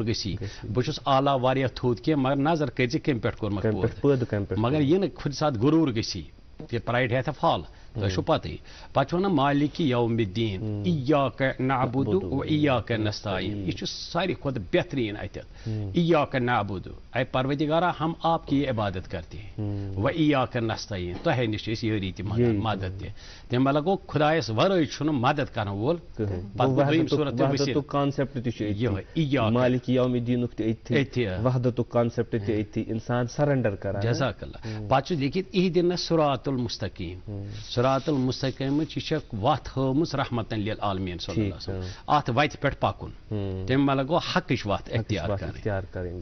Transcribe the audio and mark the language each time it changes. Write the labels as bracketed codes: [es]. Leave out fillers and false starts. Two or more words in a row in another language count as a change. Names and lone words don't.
[ks] گژھی بہٕ چھُس اعلیٰ واریاہ تھوٚد کینٛہہ مگر نظر کٔرۍ زِ کمہِ پٮ۪ٹھ کوٚرمُت پٲدٕ مگر یہِ نہٕ کُنہِ ساتہٕ غروٗر گژھی کہِ [en] pride hath fall [ks] تۄہہِ چھُو پتہٕے پتہٕ چھُ ونان [ar] مالِک یوم الدیٖن ایاک نعبُدُ و ایاک نستعیٖن [ks] یہِ چھُ ساروی کھۄتہٕ بہتریٖن اتٮ۪تھ [ar] ایاک نعبُدُ [ur] اے پروردِگارا ہم آپ کی عبادت کرتے ہیں [ar] و ایاک نستعیٖن [ks] تۄہے نِش چھِ أسۍ یٲری تہِ مدد تہِ تمہِ مطلب گوٚو خۄدایس ورٲے چھُنہٕ مدد کرن وول مالِک یوم الدیٖنُک تہِ أتھی وحدتُک کانسیپٹ تہِ أتھی انسان سرنڈر کران [ar] جزاک اللہ [ks] پتہٕ چھُ لیکھِتھ [ar] اہدِنَ الصراط المستقیٖم [ks] صراط المستقیٖمٕچ یہِ چھےٚ وتھ ہٲومٕژ [ar] رحمتن للعالمیٖن صلی اللہ علیہ وسلم [ks] اتھ وتہِ پٮ۪ٹھ پکُن تمہِ مطلب گوٚو حقٕچ وتھ اختیار کرٕنۍ